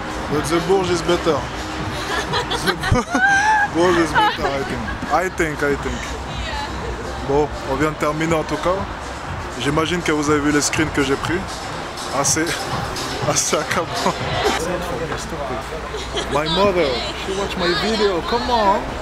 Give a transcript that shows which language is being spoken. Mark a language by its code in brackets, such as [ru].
[en] But the Bourge is better. The Bourge is better, I think. [fr] Bon, on vient de terminer en tout cas. J'imagine que vous avez vu les screens que j'ai pris. Assez accablant. [en] My mother, she watched my video, come on.